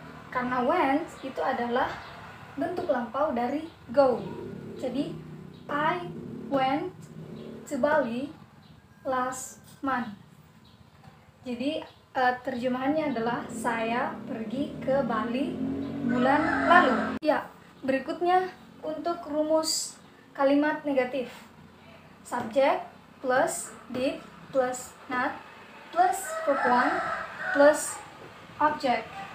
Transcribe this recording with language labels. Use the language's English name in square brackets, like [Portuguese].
[Indonesian] Karena went itu adalah bentuk lampau dari go. Jadi [English] I went to Bali last month. [Indonesian] Jadi terjemahannya adalah saya pergi ke Bali bulan lalu. Ya, berikutnya untuk rumus kalimat negatif. [English] Subject plus did plus not plus verb 1 plus object.